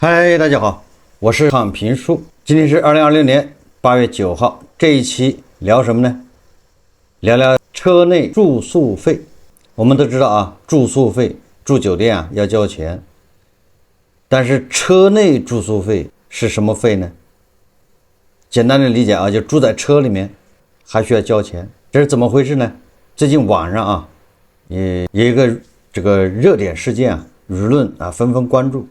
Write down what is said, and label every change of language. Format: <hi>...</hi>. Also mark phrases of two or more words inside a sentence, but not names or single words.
<zh>嗨，大家好，我是躺平叔。今天是2026年8月9号，這一期聊什麼呢？聊聊車內住宿費。我們都知道啊，住宿費住酒店啊要交錢，但是車內住宿費是什麼費呢？簡單的理解啊，就住在車裡面還需要交錢，這是怎麼回事呢？最近網上啊，也有一個這個熱點事件啊，輿論啊紛紛關注。</zh>